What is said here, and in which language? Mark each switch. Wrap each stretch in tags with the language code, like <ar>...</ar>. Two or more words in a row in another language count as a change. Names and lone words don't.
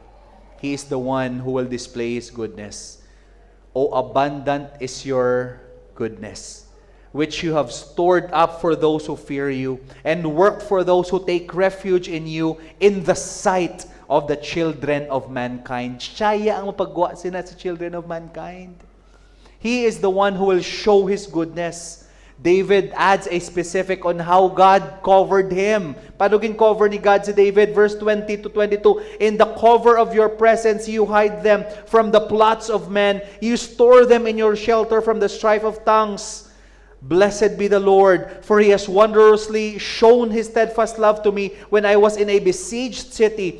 <en>He is the one who will display His goodness. O abundant is your goodness, which you have stored up for those who fear you, and worked for those who take refuge in you in the sight of the children of mankind.</en> <hil>Siya ang mapagwa sina sa</hil> <en>children of mankind. He is the one who will show His goodness. David adds a specific on how God covered him.</en> <hil>Paano gin-cover ni God si David?</hil> <en>Verse 20 to 22, in the cover of your presence, you hide them from the plots of men. You store them in your shelter from the strife of tongues. Blessed be the Lord, for He has wondrously shown His steadfast love to me when I was in a besieged city.</en>